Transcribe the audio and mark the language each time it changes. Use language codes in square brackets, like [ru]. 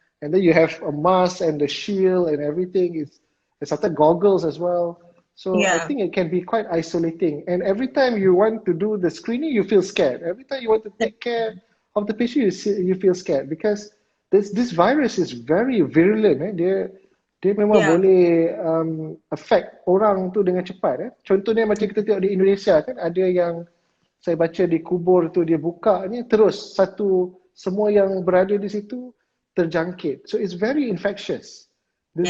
[en] And then you have a mask and the shield and everything. It's sometimes goggles as well. So I Yeah. think it can be quite isolating. And every time you want to do the screening, you feel scared. Every time you want to take care of the patient, you feel scared because this virus is very virulent. [ms] Dia memang Yeah. boleh affect orang tu dengan cepat. Contohnya macam kita tengok di Indonesia kan, ada yang saya baca di kubur tu dia buka ni terus semua yang berada di situ terjangkit. [en] So it's very infectious, this